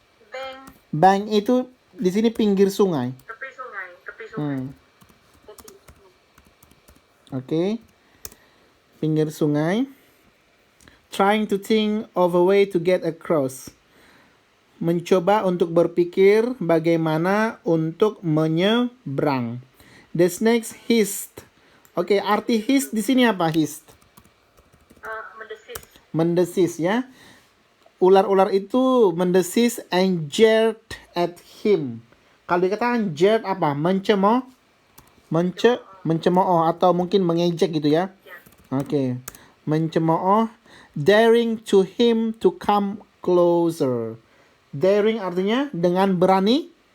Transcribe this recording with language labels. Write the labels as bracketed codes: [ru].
[en] Bank. [id] Bank itu di sini pinggir sungai. Tepi sungai. Oke. Pinggir sungai. [en] Trying to think of a way to get across. [id] Mencoba untuk berpikir bagaimana untuk menyeberang. [en] The snakes hissed. [id] Oke, arti hiss di sini apa? Hissed. Mendesis. Mendesis ya. Ular-ular itu mendesis [en] and jeered at him. [id] Kalau dikatakan jeered apa? Mencemooh atau mungkin mengejek gitu ya. Oke. Mencemooh. [en] Daring to him to come closer. [id] Daring artinya dengan berani.